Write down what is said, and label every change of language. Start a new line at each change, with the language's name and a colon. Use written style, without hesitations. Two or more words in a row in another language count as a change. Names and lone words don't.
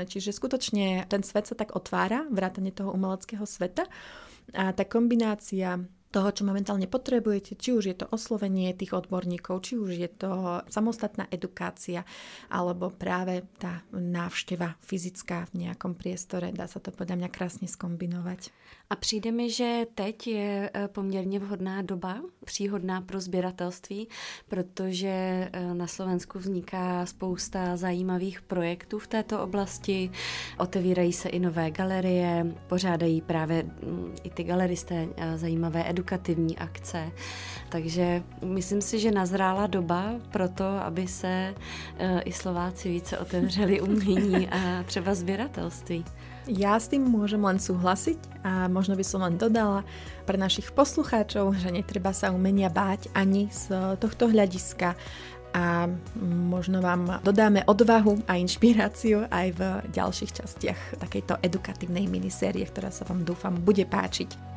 Slovak: Čiže skutočne ten svet sa tak otvára, vrátane toho umeleckého sveta a tá kombinácia toho, čo momentálne potrebujete, či už je to oslovenie tých odborníkov, či už je to samostatná edukácia, alebo práve tá návšteva fyzická v nejakom priestore, dá sa to podľa mňa krásne skombinovať.
Czech: A přijde mi, že teď je poměrně vhodná doba, příhodná pro sběratelství, protože na Slovensku vzniká spousta zajímavých projektů v této oblasti, otevírají se i nové galerie, pořádají právě i ty galeristé zajímavé edukativní akce, takže myslím si, že nazrála doba pro to, aby se i Slováci více otevřeli umění a třeba sběratelství.
Slovak: Ja s tým môžem len súhlasiť a možno by som len dodala pre našich poslucháčov, že netreba sa umenia báť ani z tohto hľadiska a možno vám dodáme odvahu a inšpiráciu aj v ďalších častiach takejto edukatívnej minisérie, ktorá sa vám dúfam bude páčiť.